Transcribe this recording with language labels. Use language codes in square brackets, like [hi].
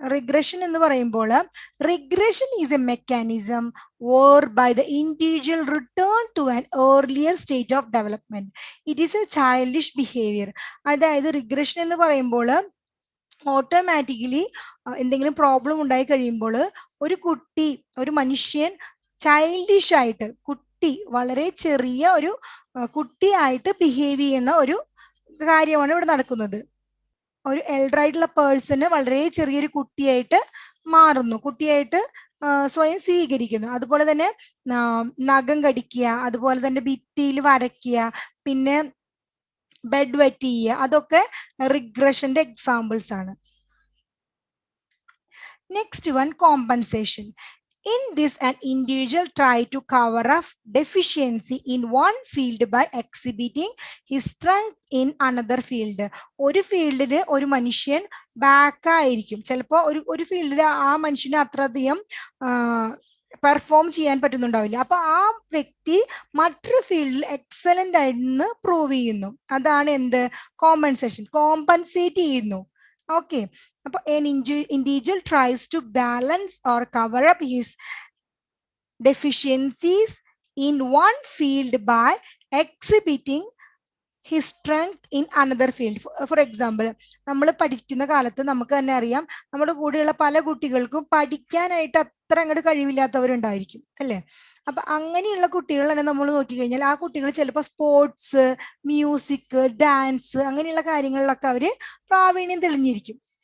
[ml] Regression എന്ന് പറയുമ്പോൾ [en] Regression is a mechanism whereby the individual return to an earlier stage of development. It is a childish behavior. [ml] അതായത് regression എന്ന് പറയുമ്പോൾ automatically എന്തെങ്കിലും problem ഉണ്ടായി കഴിയുമ്പോൾ ഒരു മനുഷ്യൻ ചൈൽഡിഷ് ആയിട്ട്, വളരെ ചെറിയ ഒരു കുട്ടിയായിട്ട് ബിഹേവ് ചെയ്യുന്ന ഒരു കാര്യമാണ് ഇവിടെ നടക്കുന്നത്. ഒരു എൽഡർ ആയിട്ടുള്ള പേഴ്സണ് വളരെ ചെറിയൊരു കുട്ടിയായിട്ട് മാറുന്നു, കുട്ടിയായിട്ട് സ്വയം സ്വീകരിക്കുന്നു. അതുപോലെ തന്നെ നഖം കടിക്കുക, അതുപോലെ തന്നെ ഭിത്തിയിൽ വരയ്ക്കുക, പിന്നെ ബെഡ് വെറ്റ് ചെയ്യുക, അതൊക്കെ റിഗ്രഷന്റെ എക്സാമ്പിൾസ് ആണ്. [en] Next one compensation. In this, an individual try to cover up deficiency in one field by exhibiting his strength in another field. [ml] ഒരു ഫീൽഡില് ഒരു മനുഷ്യൻ ബാക്ക് ആയിരിക്കും, ചിലപ്പോ ഒരു ഫീൽഡില് ആ മനുഷ്യന് അത്രയധികം പെർഫോം ചെയ്യാൻ പറ്റുന്നുണ്ടാവില്ല. അപ്പൊ ആ വ്യക്തി മറ്റൊരു ഫീൽഡിൽ എക്സലന്റ് ആയിട്ട് പ്രൂവ് ചെയ്യുന്നു. അതാണ് എന്ത്? കോമ്പൻസേഷൻ. കോമ്പൻസേറ്റ് ചെയ്യുന്നു. [en] Okay, അപ്പൊ an individual tries to balance or cover up his deficiencies in one field by exhibiting his strength in another field. For example, [ml] നമ്മൾ പഠിക്കുന്ന കാലത്ത് നമുക്ക് തന്നെ അറിയാം, നമ്മുടെ കൂടെയുള്ള പല കുട്ടികൾക്കും പഠിക്കാനായിട്ട് അത്ര അങ്ങോട്ട് കഴിവില്ലാത്തവരുണ്ടായിരിക്കും, അല്ലേ? അപ്പൊ അങ്ങനെയുള്ള കുട്ടികൾ തന്നെ നമ്മൾ നോക്കിക്കഴിഞ്ഞാൽ ആ കുട്ടികൾ ചിലപ്പോൾ സ്പോർട്സ്, മ്യൂസിക്, ഡാൻസ് അങ്ങനെയുള്ള കാര്യങ്ങളിലൊക്കെ അവര് പ്രാവീണ്യം തെളിഞ്ഞിരിക്കും.